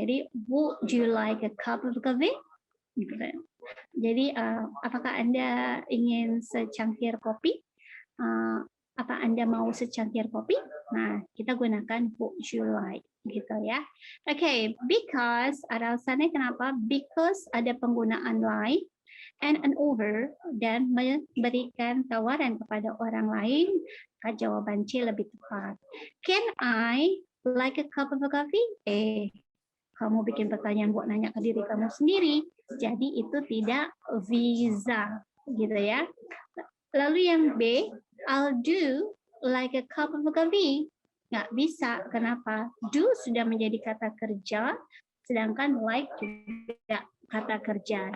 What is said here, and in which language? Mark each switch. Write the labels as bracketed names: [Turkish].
[Indonesian] Jadi, [English] would you like a cup of coffee? [Indonesian] Jadi, apakah Anda ingin secangkir kopi? Apa Anda mau secangkir kopi? Nah, kita gunakan would you like, gitu ya. Oke, because ada alasannya kenapa? Because ada penggunaan like and an over dan memberikan tawaran kepada orang lain, jawaban C lebih tepat. [English] Can I like a cup of coffee? [Indonesian] Kamu bikin pertanyaan buat nanya ke diri kamu sendiri. Jadi itu tidak bisa, gitu ya. Lalu yang B, [English] I'll do like a cup of coffee. [Indonesian] Nggak bisa. Kenapa? Do sudah menjadi kata kerja, sedangkan like juga kata kerja.